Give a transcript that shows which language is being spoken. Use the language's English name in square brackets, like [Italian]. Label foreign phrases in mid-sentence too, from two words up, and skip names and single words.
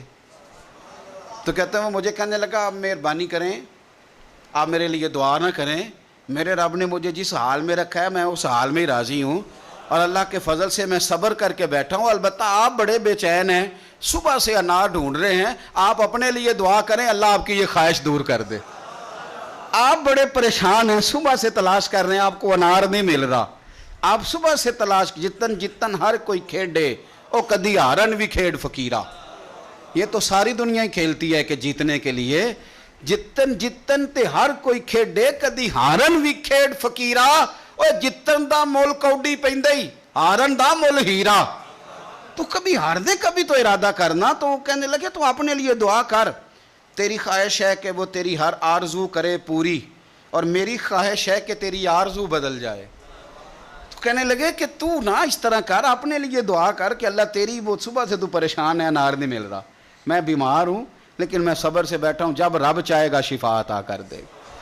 [Urdu] تو کہتے ہیں وہ مجھے کہنے لگا آپ مہربانی کریں, آپ میرے لیے دعا نہ کریں, میرے رب نے مجھے جس حال میں رکھا ہے میں اس حال میں ہی راضی ہوں, اور اللہ کے فضل سے میں صبر کر کے بیٹھا ہوں. البتہ آپ بڑے بے چین ہیں, صبح سے انار ڈھونڈ رہے ہیں, آپ اپنے لیے دعا کریں اللہ آپ کی یہ خواہش دور کر دے. آپ بڑے پریشان ہیں, صبح سے تلاش کر رہے ہیں, آپ کو انار نہیں مل رہا. آپ صبح سے تلاش [Punjabi] جتن ہر کوئی کھیڈے او کدی ہارن بھی کھیڈ فقیرہ. [Urdu] یہ تو ساری دنیا ہی کھیلتی ہے کہ جیتنے کے لیے [Punjabi] جتن تے ہر کوئی کھیڈے کدی ہارن بھی کھیڈ فقیرہ. اور جتن دا مول کوڈی پیندئی ہارن دا مول ہیرا. [Urdu] تو کبھی ہار دے کبھی تو ارادہ کرنا. تو وہ کہنے لگے تو اپنے لیے دعا کر, تیری خواہش ہے کہ وہ تیری ہر آرزو کرے پوری, اور میری خواہش ہے کہ تیری آرزو بدل جائے. تو کہنے لگے کہ تو اس طرح کر, اپنے لیے دعا کر کہ اللہ تیری وہ صبح سے تو پریشان ہے انار نہیں مل رہا, میں بیمار ہوں لیکن میں صبر سے بیٹھا ہوں, جب رب چاہے گا شفا عطا کر دے.